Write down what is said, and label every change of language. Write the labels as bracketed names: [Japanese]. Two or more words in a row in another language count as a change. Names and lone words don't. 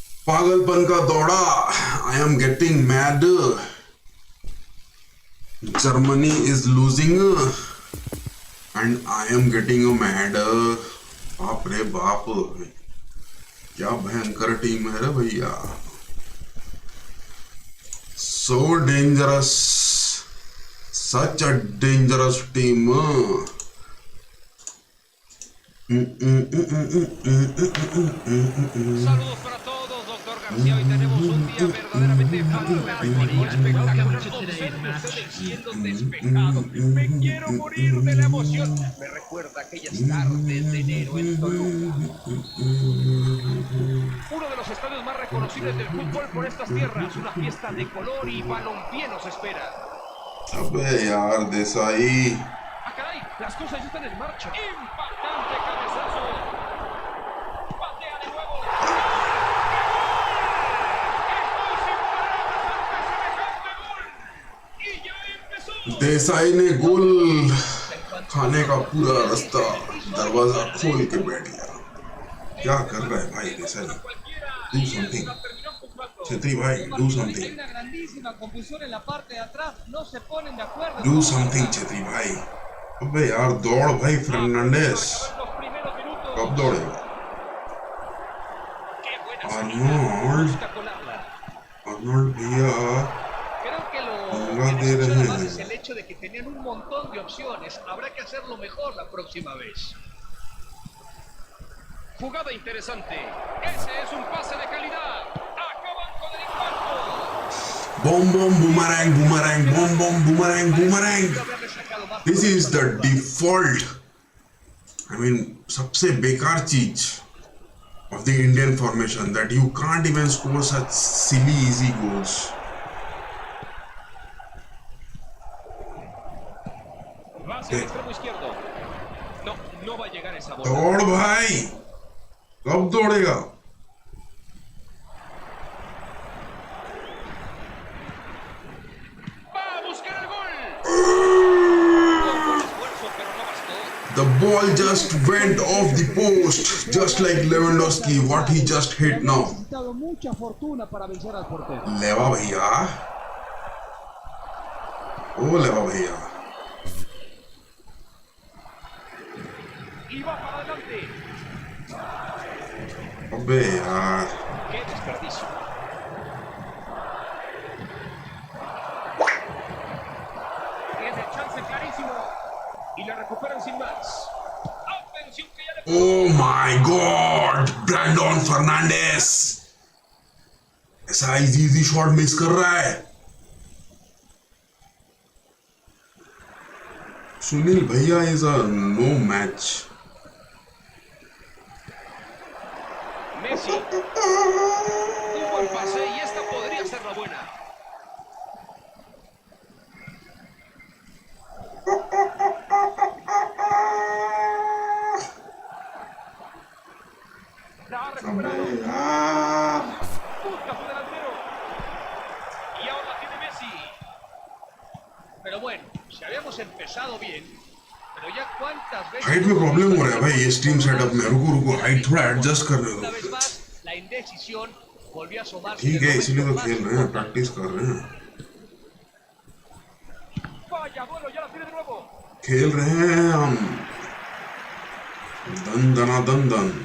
[Hindi] पागलपन का दौड़ा. [English] I am getting mad. Germany is losing and I am getting mad. [Hindi] बाप रे बाप, क्या भयंकर टीम है रे भैया. [English] So dangerous, such a dangerous team. [Spanish] Saludos para todos, doctor García. Hoy tenemos un día verdaderamente fantástico, espectacular. Observe usted el cielo despejado. Me quiero morir de la emoción. Me recuerda aquellas tardes de enero en Toluca. Uno de los estadios más reconocibles del fútbol por estas tierras. Una fiesta de color y balompié nos espera. [Hindi] अबे यार देसाई. [Spanish] ¡Ah, caray! Las cosas ya están en marcha. ¡Impactante cabezazo! ¡Patea de nuevo! ¡Estoy sin palabras ante semejante gol! ¡Y ya empezó! [Hindi] देसाई ने गोल खाने का पूरा रास्ता दरवाजा खोल के बैठ गया. क्या कर रहा है भाई देसाई? [English] Do something. [Hindi] छेत्री भाई, [English] do something. [Spanish] Hay una grandísima confusión en la parte de atrás, no se ponen de acuerdo. [English] Do something छेत्री भाई. [Hindi] अबे यार दौड़ भाई फर्नांडिस. कब दौड़ेगा? आर्नोल्ड. आर्नोल्ड भैया [Spanish] Creo que lo [Hindi] पंगा [Spanish] que [Hindi] दे [Spanish] les [Hindi] रहे [Spanish] funciona más [Hindi] हैं. [Spanish] es el hecho de que tenían un montón de opciones. Habrá que hacerlo mejor la próxima vez. Jugada interesante. Ese es un pase de calidad. Acaban con el impacto. [English] Boom boom boomerang boomerang boom boom boomerang boomerang. This is the default. I mean [Hindi] सबसे बेकार चीज [English] of the Indian formation that you can't even score such silly easy goals. [Spanish] Va hacia el extremo izquierdo. No, no va a llegar esa bola. [Hindi] दौड़ भाई, कब दौड़ेगा? [Spanish] Va a buscar el gol. Esfuerzo, pero no bastó. [English] The ball just went off the post, just like Lewandowski, what he just hit now. [Spanish] necesitado mucha fortuna para vencer al portero. [Hindi] लेवा भैया, ओ लेवा भैया. [Spanish] Y va para adelante. [Hindi] अबे यार. [Spanish] Qué desperdicio. Tiene chance clarísimo. Y la recuperan sin más. Atención que ya le... [English] Oh my God, Brandon Fernandes. [Hindi] ऐसा [English] easy shot miss [Hindi] कर रहा है. [English] सुनील भैया is a no match. [Spanish] Messi. Un buen pase y esta podría ser la buena. La ha recuperado. Busca su delantero. Y ahora tiene Messi. Pero bueno, si habíamos empezado bien, pero ya cuántas veces... [Hindi] हाइट में प्रॉब्लम हो रहा है भाई ये [English] stream setup [Hindi] में. रुको रुको, हाइट थोड़ा एडजस्ट करने [Spanish] Una [Hindi] दो. [Spanish] vez más, la indecisión volvió a asomarse. [Hindi] ठीक [Spanish] en [Hindi] है, [Spanish] el [Hindi] इसलिए तो [Spanish] momento [Hindi] खेल [Spanish] más [Hindi] रहे हैं, [Spanish] importante. [Hindi] प्रैक्टिस कर रहे हैं. [Spanish] Vaya vuelo, ya la tiene de nuevo. [Hindi] खेल रहे हैं हम. दन दना दन दन.